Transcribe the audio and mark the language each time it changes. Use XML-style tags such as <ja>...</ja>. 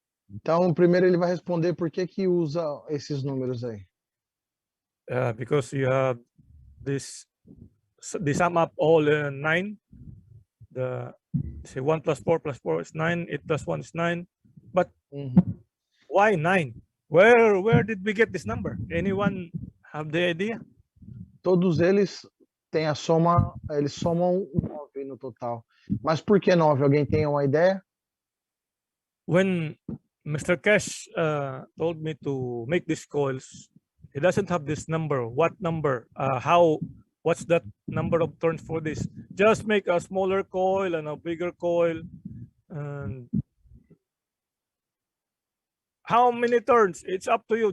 <pt>Então, primeiro ele vai responder por que que usa esses números aí.</pt> <en>Because you have this, they sum up all 9. The say 1 + 4 + 4 is 9, 8 + 1 is 9. But why 9? Where did we get this number? Anyone have the idea?</en> <pt>Todos eles têm a soma, eles somam 9 no total. Mas por que 9? Alguém tem uma ideia?</pt> <en>When Mr. Cash told me to make these coils, he doesn't have this number. What number? What's that number of turns for this? Just make a smaller coil and a bigger coil. And how many turns? It's up to you.</en>